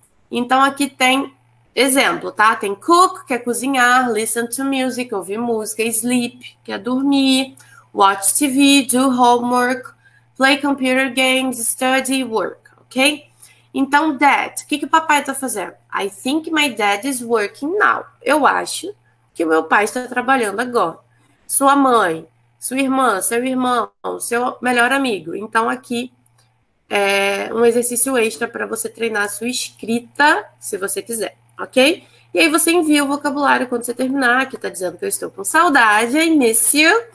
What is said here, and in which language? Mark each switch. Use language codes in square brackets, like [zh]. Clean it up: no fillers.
[pt] Então, aqui tem exemplo, tá? Tem cook, que é cozinhar, [en] listen to music, [pt] ouvir música, sleep, que é dormir, [en] watch TV, do homework, play computer games, study, work, [pt] ok? Então, dad, o que o papai está fazendo? [en] I think my dad is working now. [pt] Eu acho que o meu pai está trabalhando agora. Sua mãe, sua irmã, seu irmão, seu melhor amigo. Então, aqui é um exercício extra para você treinar a sua escrita, se você quiser, ok? E aí você envia o vocabulário quando você terminar, que está dizendo que eu estou com saudade, [en] I miss you.